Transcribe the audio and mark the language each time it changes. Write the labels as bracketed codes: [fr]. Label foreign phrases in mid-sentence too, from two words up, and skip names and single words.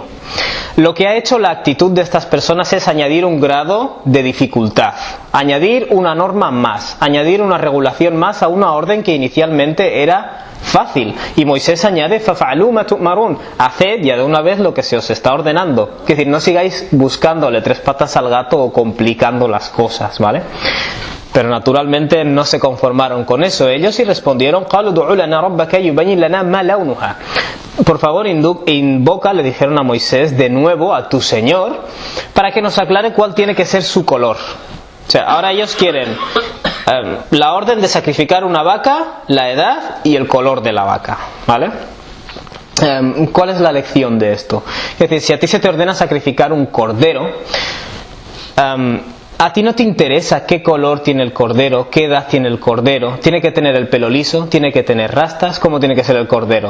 [es] Lo que ha hecho la actitud de estas personas es añadir un grado de dificultad, añadir una norma más, añadir una regulación más a una orden que inicialmente era fácil. Y Moisés añade: [ar] فافعلوا ما تؤمرون, [es] haced ya de una vez lo que se os está ordenando. Es decir, no sigáis buscándole tres patas al gato o complicando las cosas, ¿vale? Pero naturalmente no se conformaron con eso ellos y respondieron: [ar] قالوا ادع لنا ربك يبين لنا ما لونها. [es] Por favor, invoca, le dijeron a Moisés, de nuevo a tu Señor para que nos aclare cuál tiene que ser su color. O sea, ahora ellos quieren la orden de sacrificar una vaca, la edad y el color de la vaca, ¿vale? ¿Cuál es la lección de esto? Es decir, si a ti se te ordena sacrificar un cordero, a ti no te interesa qué color tiene el cordero, qué edad tiene el cordero, tiene que tener el pelo liso, tiene que tener rastas, ¿cómo tiene que ser el cordero?